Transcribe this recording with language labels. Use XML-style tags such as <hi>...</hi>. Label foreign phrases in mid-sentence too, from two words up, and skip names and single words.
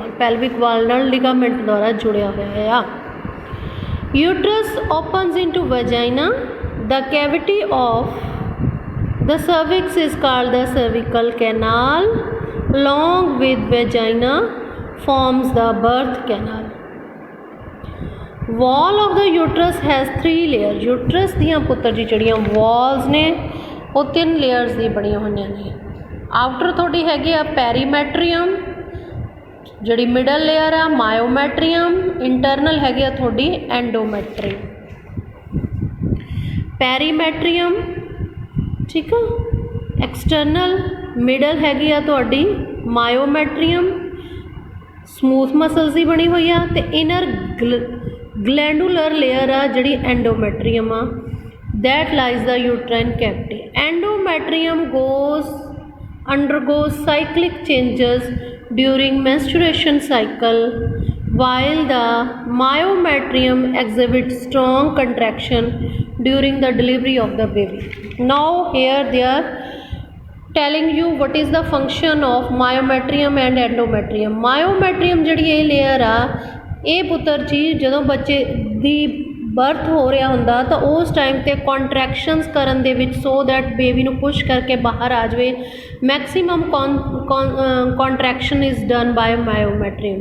<en>Pelvic wall</en> <pa>ਨਾਲ ligament ਦੁਆਰਾ ਜੁੜਿਆ ਹੋਇਆ ਹੈ.</pa> <en>Uterus opens into vagina. The cavity of the cervix is called the cervical canal. along with vagina forms the birth canal. Wall of the uterus has 3 layers.</en> <pa>uterus ਦੀਆਂ ਪੁੱਤਰ ਜੀ ਜਿਹੜੀਆਂ walls ਨੇ ਉਹ 3 layers ਦੀ ਬਣੀਆਂ ਹੋਈਆਂ ਨੇ। ਆਊਟਰ ਤੁਹਾਡੀ ਹੈਗੀ ਆ ਪੈਰੀਮੈਟਰੀਅਮ, ਜਿਹੜੀ</pa> <en>middle layer</en> <pa>ਆ ਮਾਇਓਮੈਟਰੀਅਮ, ਇੰਟਰਨਲ ਹੈਗੀ ਆ ਤੁਹਾਡੀ ਐਂਡੋਮੈਟਰੀਅਮ। ਪੈਰੀਮੈਟਰੀਅਮ ਠੀਕ ਆ,</pa> <en>external middle</en> <pa>ਹੈਗੀ ਆ ਤੁਹਾਡੀ ਮਾਇਓਮੈਟਰੀਅਮ,</pa> <en>smooth muscles</en> <pa>ਦੀ ਬਣੀ ਹੋਈ ਆ, ਤੇ</pa> <en>inner glandular layer</en> <pa>ਆ ਜਿਹੜੀ ਐਂਡੋਮੈਟਰੀਅਮ ਆ,</pa> <en>that lies the uterine cavity. Endometrium undergoes cyclic changes during menstruation cycle, while the myometrium exhibits strong contraction during the delivery of the baby. Now here they are telling you what is the function of myometrium and endometrium.</en> <pa>Myometrium ਜਿਹੜੀ ਇਹ layer ਆ ਇਹ ਪੁੱਤਰ ਜੀ ਜਦੋਂ ਬੱਚੇ ਦੀ ਬਰਥ ਹੋ ਰਿਹਾ ਹੁੰਦਾ ਤਾਂ ਉਸ ਟਾਈਮ 'ਤੇ ਕੰਟਰੈਕਸ਼ਨਸ ਕਰਨ ਦੇ ਵਿੱਚ</pa> <en>so that baby</en> <pa>ਨੂੰ ਪੁਸ਼ ਕਰਕੇ ਬਾਹਰ ਆ ਜਾਵੇ,</pa> <en>maximum contraction is done by myometrium.</en>